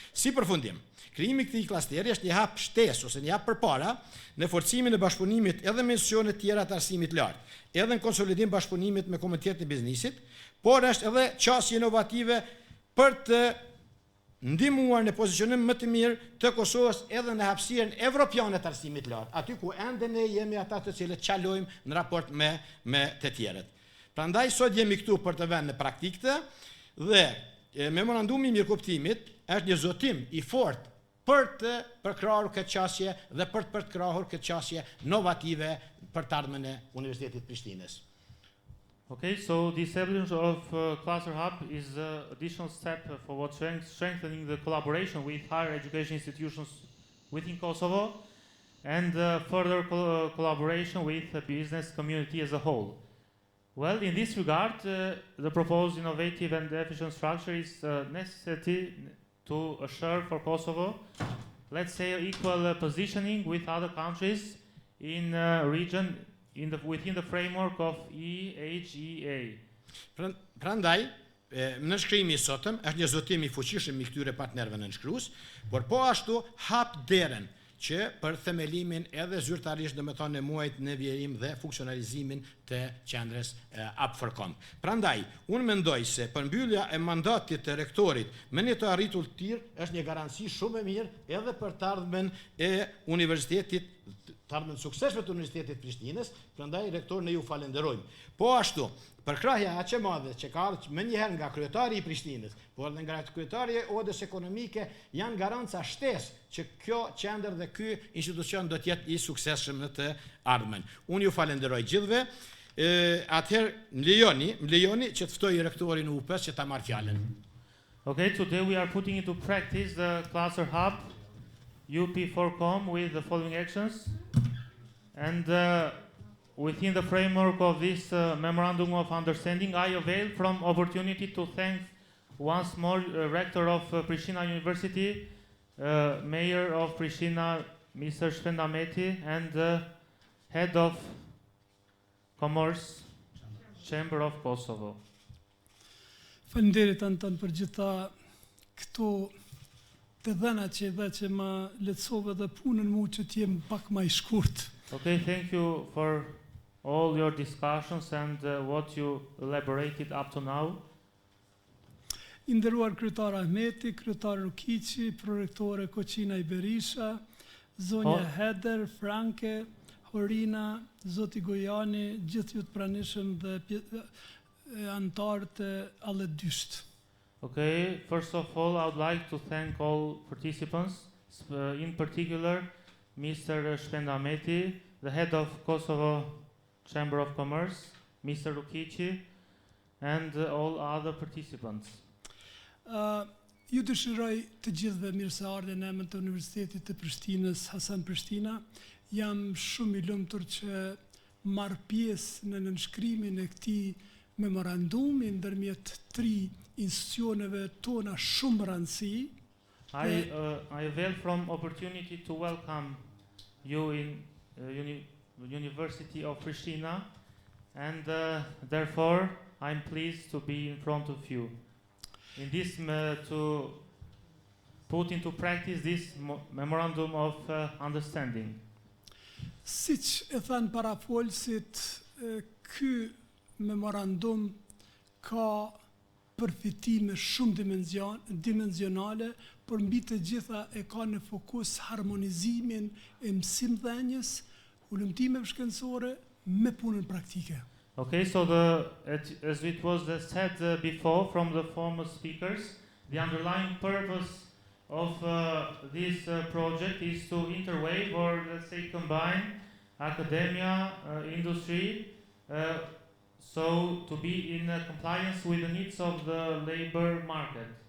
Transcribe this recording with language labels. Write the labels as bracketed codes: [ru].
[sq] Si përfundim, krijimi i këtij klasteri është një hap shtesë ose një hap përpara në forcimin e bashkëpunimit edhe me institucione të tjera të arsimit lart, edhe në konsolidim bashkëpunimit me komunitetin e biznesit, por është edhe qasje inovative për të ndihmuar në pozicionim më të mirë të Kosovës edhe në hapësirën evropiane të arsimit lart, aty ku ende ne jemi ata të cilët çalojmë në raport me të tjerët. Prandaj sot jemi këtu për të vënë në praktikë dhe memorandumi i mirëkuptimit është një zotim i fortë për të përkrahur këtë qasje dhe për të krahur këtë qasje novative për të ardhmen e Universitetit Prishtinës. [en] Okay, so the establishment of Cluster Hub is an additional step forward strengthening the collaboration with higher education institutions within Kosovo and further collaboration with the business community as a whole. Well, in this regard, the proposed innovative and efficient structure is necessary to assure for Kosovo, let's say, equal positioning with other countries in region within the framework of EHEA. [sq] Prandaj, në shkrimi i sotëm është një zotim i fuqishëm i këtyre partnerëve nënshkrues, por po ashtu hap derën që për themelimin edhe zyrtarisht domethënë në muajt në vjerim dhe funksionalizimin të qendrës UP4Com. Prandaj, unë mendoj se përmbyllja e mandatit të rektorit me një të arritur të tillë është një garanci shumë e mirë edhe për të ardhmen e universitetit të ardhmen suksesshme të Universitetit Prishtinës, prandaj rektor ne ju falenderojmë. Po ashtu, përkrahja aq e madhe që ka ardhur më njëherë nga kryetari i Prishtinës, po edhe nga kryetari i Odës Ekonomike, janë garanca shtesë që kjo qendër dhe ky institucion do të jetë i suksesshëm në të ardhmen. Unë ju falenderoj gjithëve. Atëherë më lejoni që të ftoj rektorin e UP-s që ta marr fjalën. [en] Okay, today we are putting into practice the cluster hub UP4Com with the following actions. And within the framework of this Memorandum of Understanding, I avail from opportunity to thank once more Rector of Prishtina University, Mayor of Prishtina, Mr. Shpendameti, and Head of Commerce, Chamber of Kosovo. [sq] Faleminderit Anton për gjitha këto të dhëna që më lehtësove dhe punën mu që t'jem pak më i shkurt. [en] Okay, thank you for all your discussions and what you elaborated up to now. [sq] I nderuar kryetar Ahmeti, kryetar Rukiqi, prorektore Koqina Iberisha, zonja Heder, Franke, Horina, zoti Gojani, gjithë ju të pranishëm dhe antarët e alledysht. [en] Okay, first of all, I would like to thank all participants, in particular Mr. Shpendameti, the head of Kosovo Chamber of Commerce, Mr. Rukiqi, and all other participants. [sq] Ju dëshiroj të gjithëve mirëseardhje në emër të Universitetit të Prishtinës Hasan Prishtina. Jam shumë i lumtur që marr pjesë në nënshkrimin e këtij memorandumi ndërmjet 3 institucioneve tona shumë rëndësi. [en] I avail from opportunity to welcome you in University of Prishtina, and therefore I'm pleased to be in front of you. In this to put into practice this memorandum of understanding. [sq] Siç e thanë parafolësit, ky memorandum ka përfitime shumë dimensionale, por mbi të gjitha e ka në fokus harmonizimin e mësimdhënies, ulëmtimeve shkencore me punën praktike. [en] Okay, so as it was said before from the former speakers, the underlying purpose of this project is to interweave or let's say combine academia, industry, so to be in compliance with the needs of the labor market.